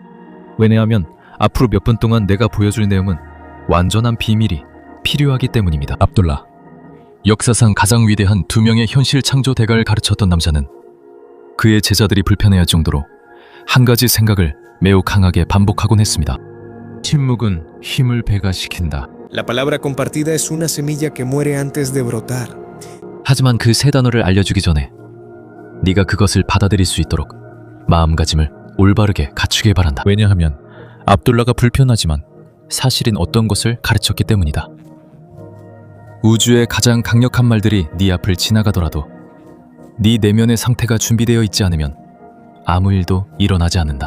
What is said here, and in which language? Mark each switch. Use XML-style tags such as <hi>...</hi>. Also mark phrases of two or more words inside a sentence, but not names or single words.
<ko>왜냐하면 앞으로 몇 분 동안 내가 보여줄 내용은 완전한 비밀이 필요하기 때문입니다. 압둘라, 역사상 가장 위대한 두 명의 현실 창조 대가를 가르쳤던 남자는 그의 제자들이 불편해할 정도로 한 가지 생각을 매우 강하게 반복하곤 했습니다. 침묵은 힘을 배가시킨다.</ko> <es>La palabra compartida es una semilla que muere antes de brotar.</es> <ko>하지만 그 세 단어를 알려주기 전에 네가 그것을 받아들일 수 있도록 마음가짐을 올바르게 갖추길 바란다. 왜냐하면 압둘라가 불편하지만 사실인 어떤 것을 가르쳤기 때문이다. 우주의 가장 강력한 말들이 네 앞을 지나가더라도 네 내면의 상태가 준비되어 있지 않으면 아무 일도 일어나지 않는다.</ko>